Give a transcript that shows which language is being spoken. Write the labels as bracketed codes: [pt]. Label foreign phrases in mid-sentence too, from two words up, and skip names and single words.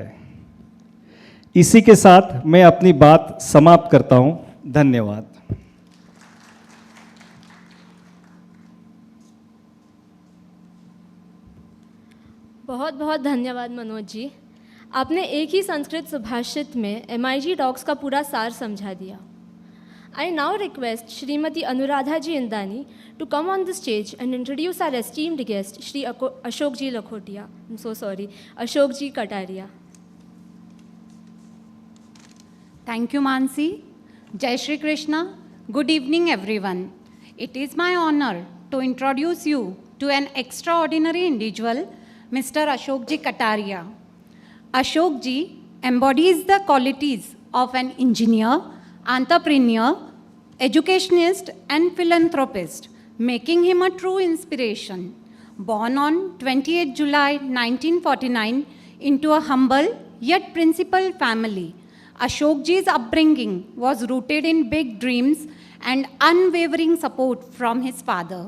[hi] इसी के साथ मैं अपनी बात समाप्त करता हूं। धन्यवाद। बहुत बहुत धन्यवाद मनोज जी, आपने एक ही संस्कृत सुभाषित में MIG टॉक्स का पूरा सार समझा दिया। [en] I now request Shrimati Anuradha ji Indani to come on the stage and introduce our esteemed guest, Shri Ashok ji Lakhotia. I'm so sorry, Ashok ji Kataria. Thank you, Mansi. [hi] जय श्री कृष्ण. [en] Good evening, everyone. It is my honor to introduce you to an extraordinary individual, Mr. Ashok ji Kataria. Ashok ji embodies the qualities of an engineer, entrepreneur, educationist and philanthropist, making him a true inspiration. Born on 28 July 1949 into a humble yet principled family, Ashok ji's upbringing was rooted in big dreams and unwavering support from his father.